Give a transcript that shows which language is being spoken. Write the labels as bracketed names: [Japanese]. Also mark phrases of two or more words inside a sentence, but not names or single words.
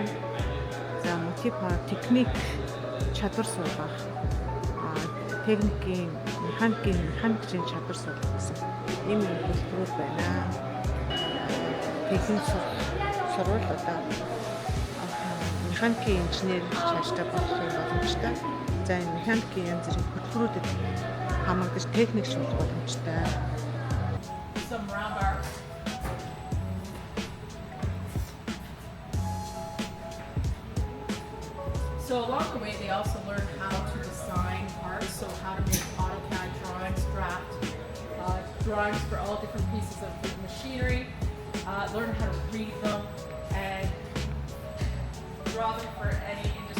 [Mongolian] За Motive Power Technique чадвар суулгах, техникийн, механикийн чадвар суулгах гэсэн ийм хэлбэрүүд байна. Техник сурвал одоо механикийн инженер чааштай болох юм боломжтой. За энэ механикийн янз бүрийн хөтөлбөрүүдэд хамрагдаж техникч болох боломжтой. [English] Some round bar. So along the way, they also learn how to design parts, so how to make AutoCAD drawings, drawings for all different pieces of machinery, learn how to read them, and draw them for any industry needs.